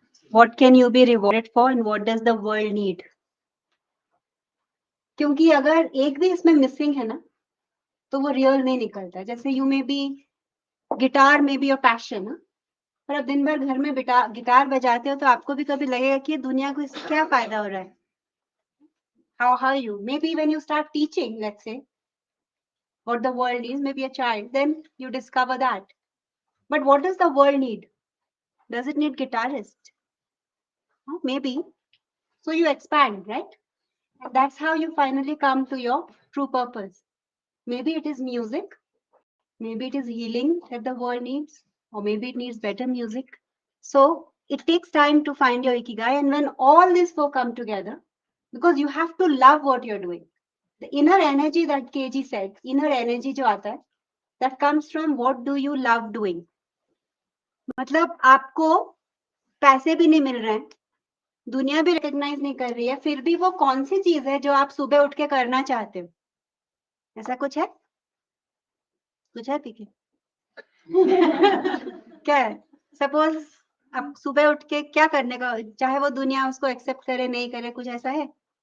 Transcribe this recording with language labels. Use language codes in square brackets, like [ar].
[en] What can you be rewarded for? And what does the world need? [hi] क्योंकि अगर एक भी इसमें मिसिंग है ना, तो वो रियल नहीं निकलता. जैसे [en] you may be [hi] गिटार में बी योर पैशन, पर अब दिन भर घर में गिटार बजाते हो तो आपको भी कभी लगेगा कि दुनिया को इससे क्या फायदा हो रहा है. [en] How you? Maybe when you start teaching, let's say, what the world is, maybe a child, then you discover that. But what does the world need? Does it need guitarists? Maybe. So you expand, right? And that's how you finally come to your true purpose. Maybe it is music. Maybe it is healing that the world needs. Or maybe it needs better music. So it takes time to find your ikigai. And when all these four come together, because you have to love what you're doing. The inner energy that KG said, inner energy [hi] जो आता है, [en] that comes from what do you love doing. [hi] मतलब आपको पैसे भी नहीं मिल रहे हैं, दुनिया भी रिकॉग्नाइज नहीं कर रही है, फिर भी वो कौन सी चीज है जो आप सुबह उठ के करना चाहते हो? ऐसा कुछ है? कुछ है पीके? क्या है? सपोज आप सुबह उठ के क्या करने का, चाहे वो दुनिया उसको एक्सेप्ट करे नहीं करे, कुछ ऐसा है?